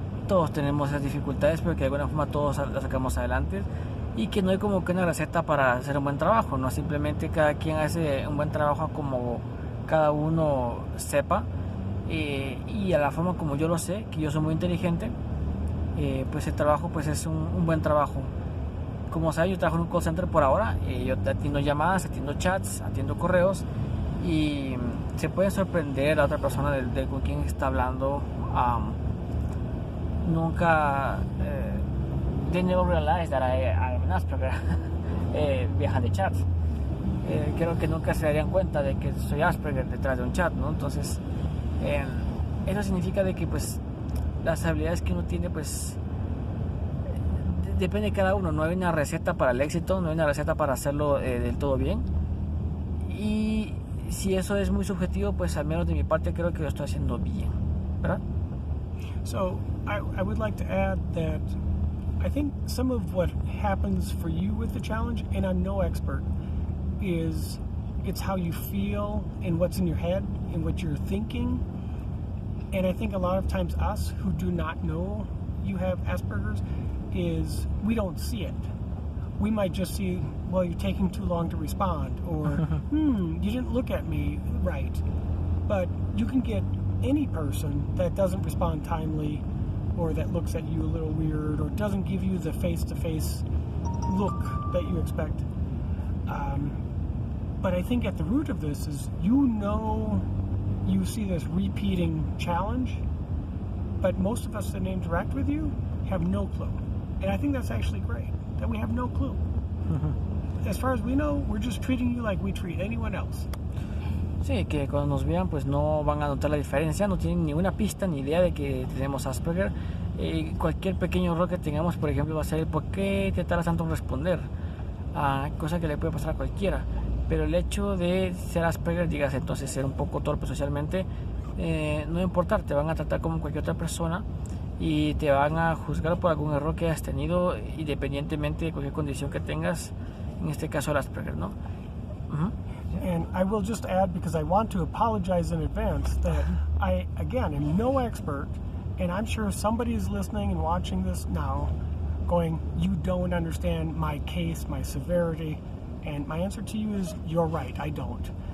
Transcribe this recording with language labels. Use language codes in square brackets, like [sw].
[es] todos tenemos esas dificultades, pero que de alguna forma todos las sacamos adelante, y que no hay como que una receta para hacer un buen trabajo, no, simplemente cada quien hace un buen trabajo como cada uno sepa, y a la forma como yo lo sé, que yo soy muy inteligente, pues el trabajo pues es un buen trabajo. Como sabes, yo trabajo en un call center por ahora, yo atiendo llamadas, atiendo chats, atiendo correos, y se puede sorprender a la otra persona con quien está hablando. Nunca [en] they never realize that I'm an Asperger behind the chat. [es] Creo que nunca se darían cuenta de que soy Asperger detrás de un chat, ¿no? Entonces eso significa de que pues las habilidades que uno tiene pues depende de cada uno, no hay una receta para el éxito, no hay una receta para hacerlo del todo bien, y si eso es muy subjetivo, pues al menos de mi parte creo que lo estoy haciendo bien, ¿verdad? [en] So I would like to add that I think some of what happens for you with the challenge, and I'm no expert, is it's how you feel and what's in your head and what you're thinking. And I think a lot of times us who do not know you have Asperger's is we don't see it. We might just see, well, you're taking too long to respond, or you didn't look at me right. But you can get any person that doesn't respond timely, or that looks at you a little weird, or doesn't give you the face-to-face look that you expect. But I think at the root of this is you see this repeating challenge, but most of us that interact with you have no clue. And I think that's actually great, that we have no clue. As far as we know, we're just treating you like we treat anyone else. [es] Sí, que cuando nos vean pues no van a notar la diferencia, no tienen ninguna pista ni idea de que tenemos Asperger. Cualquier pequeño error que tengamos, por ejemplo, va a ser ¿por qué te tardas tanto en responder? Cosa que le puede pasar a cualquiera. Pero el hecho de ser Asperger, digas entonces ser un poco torpe socialmente, no va a importar, te van a tratar como cualquier otra persona y te van a juzgar por algún error que hayas tenido, independientemente de cualquier condición que tengas, en este caso el Asperger, ¿no? [en] And I will just add, because I want to apologize in advance, that I, again, am no expert, and I'm sure somebody is listening and watching this now going, you don't understand my case, my severity, and my answer to you is, you're right, I don't.